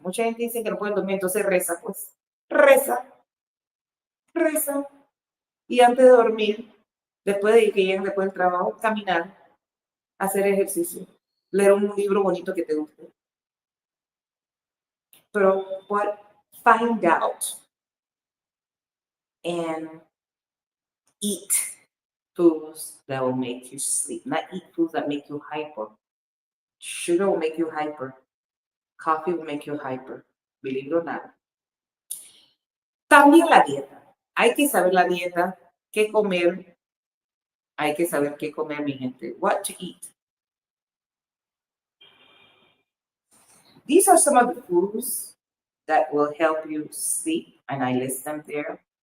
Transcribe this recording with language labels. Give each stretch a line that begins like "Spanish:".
Spanish: Mucha gente dice que no pueden dormir, entonces reza, pues. Reza. Reza. Y antes de dormir, después de que lleguen después del trabajo, caminar, hacer ejercicio, leer un libro bonito que te guste. Pero
English: find out and eat foods that will make you sleep. Not eat foods that make you hyper. Sugar will make you hyper. Coffee will make you hyper. Believe it or not.
Spanish: También la dieta. Hay que saber la dieta, qué comer. Hay que saber qué comer, mi gente.
English: What to eat. These are some of the foods that will help you sleep, and I list them there.